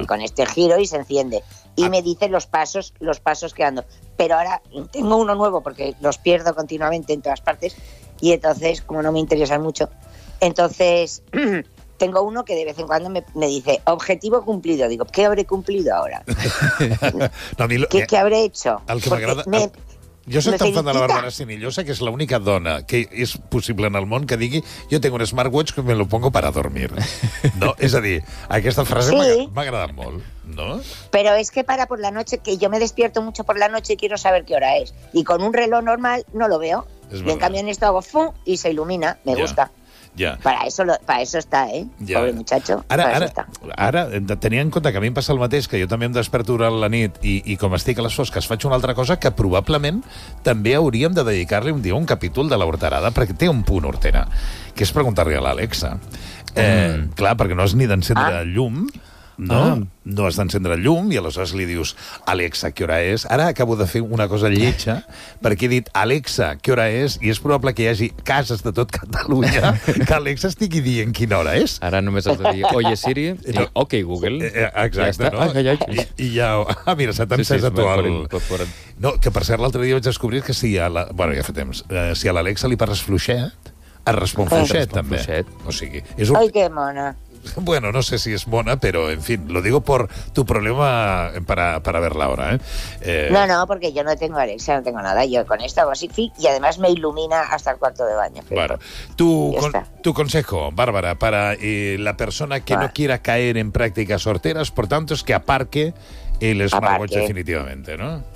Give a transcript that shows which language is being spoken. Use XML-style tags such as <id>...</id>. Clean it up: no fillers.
<es>Y con este giro y se enciende. Y me dice los pasos que ando. Pero ahora tengo uno nuevo porque los pierdo continuamente en todas partes y entonces, como no me interesan mucho, entonces tengo uno que de vez en cuando me dice objetivo cumplido. Digo, ¿qué habré cumplido ahora? ¿Qué habré hecho? Al que porque me agrada...</es> <ca>Jo soc tan fan de la Bàrbara Sinillosa que és l'única dona que és possible en el món que digui jo tinc un smartwatch que</ca> <es>me lo pongo para dormir.</es> <ca>No? És a dir, aquesta frase m'ha agradat molt. No?</ca> <es>Pero es que para por la noche, que yo me despierto mucho por la noche y quiero saber qué hora es. Y con un reloj normal no lo veo. Y en cambio en esto hago fum y se ilumina. Me gusta.</es> <ca>Ja.</ca> <es>Para eso está, ja. Pobre muchacho.</es> <ca>Ara, tenia en compte que a mi em passa el mateix, que jo també em desperto durant la nit i com estic a les fosques faig una altra cosa que probablement també hauríem de dedicar-li un dia un capítol de l'Horterada, perquè té un punt, Hortera, que és preguntar-li a l'Alexa. Clar, perquè no has ni d'encendre llum, no? No has d'encendre llum i aleshores li dius, Alexa, què hora és? Ara acabo de fer una cosa lletja perquè he dit, Alexa, què hora és? I és probable que hi hagi cases de tot Catalunya que Alexa estigui dient quina hora és. Ara només has de dir, oye Siri, no. Ok Google. Exacte, ja no? Mira, s'ha tancat No, que per cert, l'altre dia vaig descobrir que si a l'Alexa li parles fluixet, es respon fluixet també. Fluixet. O sigui, ai, que mona.</ca> <es>Bueno, no sé si es mona, pero en fin, lo digo por tu problema para ver la hora, No, porque yo no tengo Alexa, no tengo nada. Yo con esta voy así fit y además me ilumina hasta el cuarto de baño. Claro. Tu consejo, Bárbara, para la persona que no quiera caer en prácticas horteras, por tanto, es que aparque el smartwatch definitivamente, ¿no?</es>